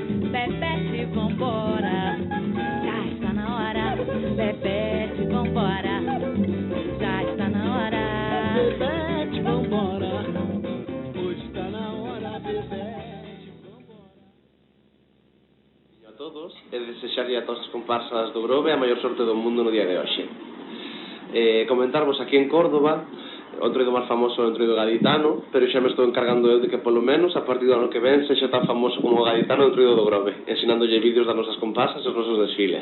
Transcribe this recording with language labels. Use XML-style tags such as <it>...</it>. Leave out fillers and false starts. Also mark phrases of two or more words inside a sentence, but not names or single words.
<pt>Bebete, vambora, já está na hora. Bebete, vambora, já está na hora. Bebete, vambora, hoje está na hora. Bebete, vambora.</pt> <gl>A todos, e desexarlle a todas as comparsas do Grove a maior sorte do mundo no día de hoxe. Comentarvos aquí en Córdoba, o entroido máis famoso é o entroido gaditano, pero xa me estou encargando eu de que polo menos a partir do ano que ven sexa tan famoso como o gaditano o entroido do Grove, ensinándolle vídeos das nosas comparsas e os nosos desfiles.</gl>